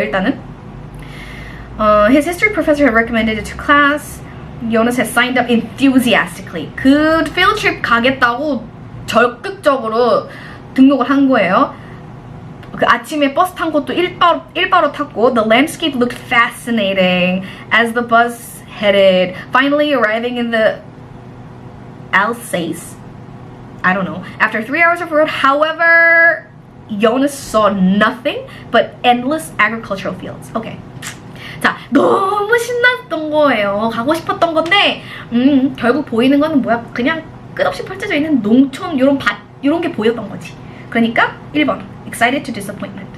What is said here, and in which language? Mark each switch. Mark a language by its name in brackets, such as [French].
[Korean] 일단은 [English] His history professor had recommended it to class. Jonas has signed up enthusiastically. [Korean] 그 field trip 가겠다고 적극적으로 등록을 한 거예요. 그 아침에 버스 탄 것도 일바로 탔고 [English] The landscape looked fascinating as the bus headed, finally arriving in the Alsace. I don't know. After 3 hours of road, however, Jonas saw nothing but endless agricultural fields. [Korean] Okay. 자, 너무 신났던 거예요. 가고 싶었던 건데 결국 보이는 거는 뭐야? 그냥 끝없이 펼쳐져 있는 농촌 요런 밭 요런 게 보였던 거지. 그러니까 1번 [English] excited to disappointment.